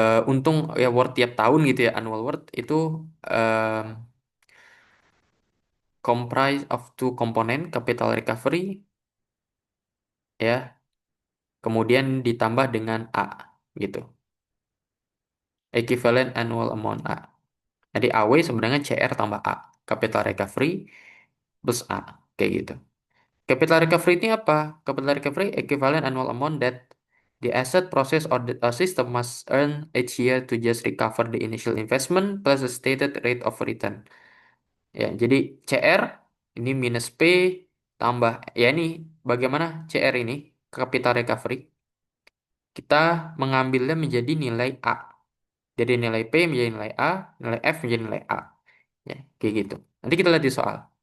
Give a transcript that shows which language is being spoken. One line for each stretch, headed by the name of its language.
Indonesian: Untung ya worth tiap tahun gitu ya.
English: Annual worth itu em, comprise of two component capital recovery ya.
Indonesian: Kemudian ditambah dengan A gitu. Equivalent annual amount A. Jadi AW sebenarnya CR tambah A. Capital recovery plus A kayak gitu. Capital recovery ini apa?
English: Capital recovery equivalent annual amount that the asset process or the system must earn each year to just recover the initial investment plus the stated rate of return.
Indonesian: Ya, jadi CR ini minus P tambah ya ini bagaimana CR ini capital recovery kita mengambilnya menjadi nilai A. Jadi nilai P menjadi nilai A, nilai F menjadi nilai A. Ya, kayak gitu. Nanti kita lihat di soal.